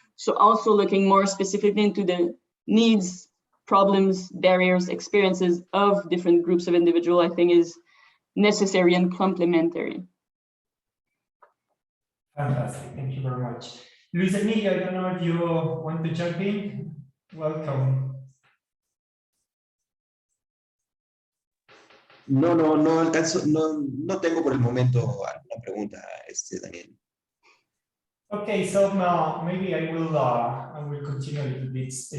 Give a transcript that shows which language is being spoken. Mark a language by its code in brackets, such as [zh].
[en] So also looking more specifically into the needs, problems, barriers, experiences of different groups of individuals, I think is necessary and complementary. Fantastic, thank you very much. Luis Emilio, I don't know if you want to jump in. Welcome. [es] No alcanzo, no tengo por el momento alguna pregunta, Daniel. [en] Okay, so now maybe I will continue a little bit.